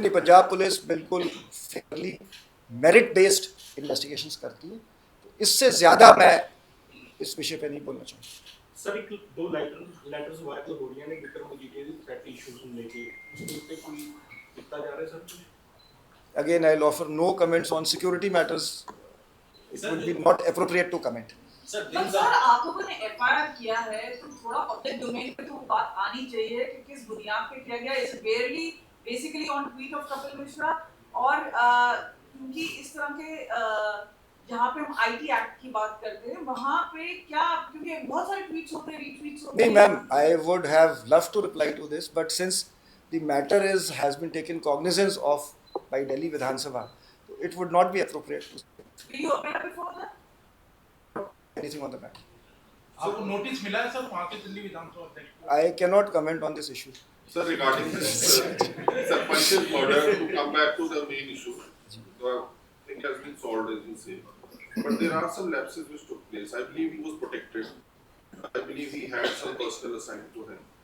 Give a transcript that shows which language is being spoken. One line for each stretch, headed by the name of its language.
Hindi: नहीं, पंजाब पुलिस बिल्कुल Fairlie merit based investigations करती है, तो इससे ज़्यादा मैं इस विषय पे नहीं बोलना चाहूँगा। सर, एक दो लेटर्स वायरल हो रही हैं विक्रम मजीठिया की थ्रेट इश्यूज को लेके, उसके ऊपर कोई लिखा जा रहा है sir?
English: Again, I'll offer no comments on security matters. It would be not appropriate to comment.
Hindi: पर सर, आप लोगों ने एफआईआर किया है तो थोड़ा पब्लिक डोमेन पे तो बात आनी चाहिए कि किस बुनियाद पे किया गया।
English: it's barely basically on tweet of
Hindi: Kapil Mishra, और क्योंकि इस तरह के जहाँ पे हम आईटी एक्ट की बात करते हैं वहाँ पे क्या, क्योंकि बहुत सारे ट्वीट्स होते हैं, रीट्वीट्स होते हैं। नहीं ma'am,
English: I would have loved to reply to this, but since the matter has been taken cognizance of by Delhi Vidhan Sabha, it would not be appropriate to say Did you appear before that? anything on the matter.
Hindi: आपको notice मिला है sir वहाँ के दिल्ली विधानसभा अध्यक्ष?
English: I cannot comment on this issue. Sir, regarding this Sarpanch's murder, to come back to the main issue, the thing has been solved, as you say. But there are some lapses which took place. I believe he was protected. I believe he had some personnel assigned to him.